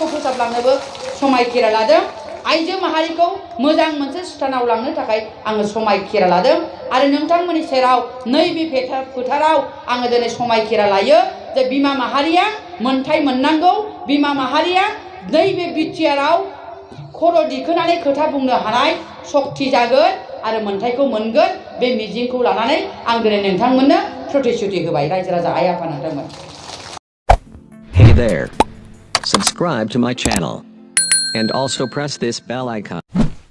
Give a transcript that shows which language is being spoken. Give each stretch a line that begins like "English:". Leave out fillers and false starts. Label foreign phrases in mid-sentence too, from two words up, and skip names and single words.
Bodo: फोसाबलांनोबो समायखिरा लादों आइजो माहारिखौ मोजां मोनसे स्थानाव लांनो थाखाय आङो समायखिरा लादों आरो नोंथांमोननि सेराव नैबे फोथाराव आङो दिनै समायखिरा लायो जे बिमा माहारिया मोनथाय मोननांगौ बिमा माहारिया नैबे बिटिआरआव खर' दिखोनानै खोथा बुंनो हानाय शक्ति जागोन आरो मोनथायखौ मोनगोन बे मिजिंखौ लानानै आं दिनै नोंथांमोननो प्रतिश्रुति होबाय रायजो राजा आइ आफा नोंथांमोन
English: Hey there. Subscribe to my channel. And also press this bell icon.